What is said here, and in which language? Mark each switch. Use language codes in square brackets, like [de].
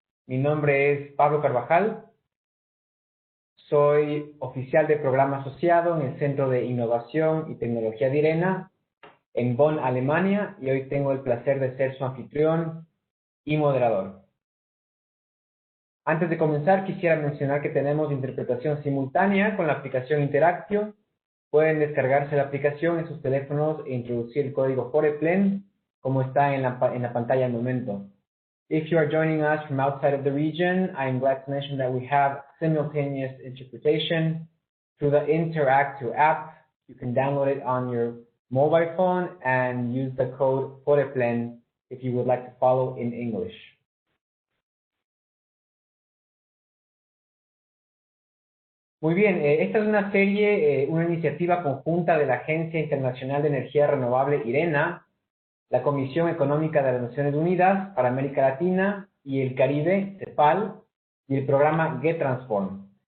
[es] Mi nombre es Pablo Carvajal, soy oficial de programa asociado en el Centro de Innovación y Tecnología de IRENA en Bonn, Alemania, y hoy tengo el placer de ser su anfitrión y moderador. Antes de comenzar, quisiera mencionar que tenemos interpretación simultánea con la aplicación Interactio. Pueden descargarse la aplicación en sus teléfonos e introducir el código FOREPLEN, como está en la pantalla al momento. [en] If you are joining us from outside of the region, I am glad to mention that we have simultaneous interpretation through the Interactio app. You can download it on your mobile phone and use the code FOREPLEN if you would like to follow in English. [es] Muy bien, esta es una serie, una iniciativa conjunta de la Agencia Internacional de Energía Renovable, IRENA, la Comisión Económica de las Naciones Unidas para América Latina y el Caribe, CEPAL, y el programa GetTransform.